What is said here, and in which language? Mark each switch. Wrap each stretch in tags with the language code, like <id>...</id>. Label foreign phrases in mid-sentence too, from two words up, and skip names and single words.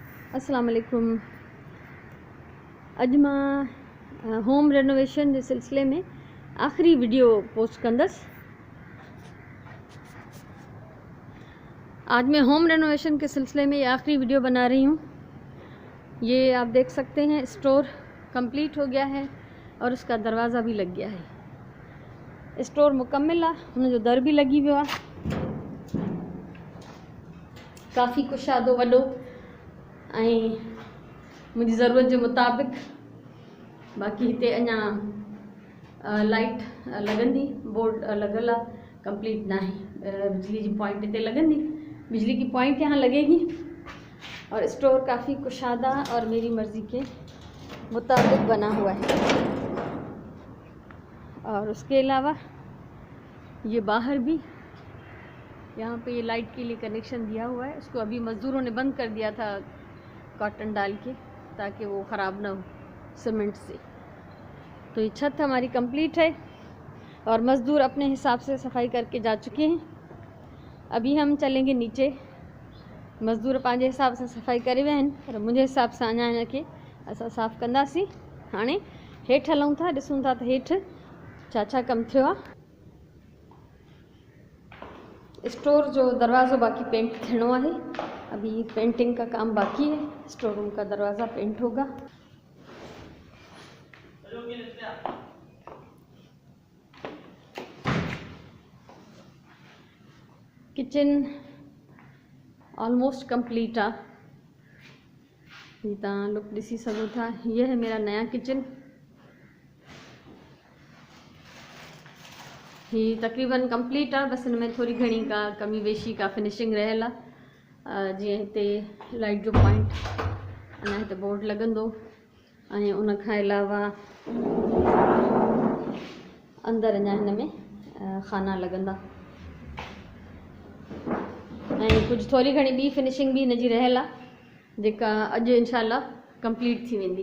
<ar>السلام علیکم.</ar> <sd>अॼु मां होम रेनोवेशन जे सिलसिले में आख़िरी वीडियो पोस्ट कंदसि।</sd> <ur>آج میں ہوم رینوویشن کے سلسلے میں یہ آخری ویڈیو بنا رہی ہوں. یہ آپ دیکھ سکتے ہیں، اسٹور کمپلیٹ ہو گیا ہے اور اس کا دروازہ بھی لگ گیا ہے.</ur> <sd>स्टोर मुकम्मल आहे, हुन जो दर भी लगी वियो आहे, काफ़ी कुशादो वॾो ऐं मुंहिंजी ज़रूरत जे मुताबिक़। बाक़ी हिते अञा लाइट लॻंदी, बोर्ड लॻल आहे,</sd> <ur>کمپلیٹ نہ ہے.</ur> <sd>बिजली जी पॉइंट हिते लॻंदी,</sd> <ur>بجلی کی پوائنٹ یہاں لگے گی اور اسٹور کافی کشادہ اور میری مرضی کے مطابق بنا ہوا ہے. اور اس کے علاوہ یہ باہر بھی یہاں پہ یہ لائٹ کے لیے کنکشن دیا ہوا ہے. اس کو ابھی مزدوروں نے بند کر دیا تھا کاٹن ڈال کے، تاکہ وہ خراب نہ ہو سیمنٹ سے. تو یہ چھت ہماری کمپلیٹ ہے اور مزدور اپنے حساب سے صفائی کر کے جا چکے ہیں. ابھی ہم چلیں گے نیچے.</ur> <sd>मज़दूर पंहिंजे हिसाब से सफाई करे विया आहिनि, पर मुंहिंजे हिसाब सां अञा हिनखे असां साफ़ कंदासीं। हाणे हेठि हलूं था, ॾिसूं था त हेठि छा छा कमु थियो आहे। स्टोर जो दरवाज़ो बाकी पेंट थियणो है,</sd> <ur>ابھی پینٹنگ کا کام باقی ہے. اسٹور روم کا دروازہ پینٹ ہوگا.</ur> <sd>किचन ऑलमोस्ट कंप्लीट आ, ये तव्हां लुक ॾिसी सघो था।</sd> <ur>یہ ہے میرا نیا کچن.</ur> <sd>ही तकरीबन कंप्लीट आ, बस इनमें थोड़ी घणी का कमी वेशी का फिनिशिंग रहियल आहे। जीअं हिते लाइट जो पॉइंट अञा हिते बोर्ड लॻंदो ऐं उन खां अलावा अंदरि अञा हिन में खाना लॻंदा ऐं कुझु थोरी घणी ॿी फिनिशिंग भी हिनजी रहियल आहे, जेका अॼु इंशाल्लाह कंप्लीट थी वेंदी।</sd>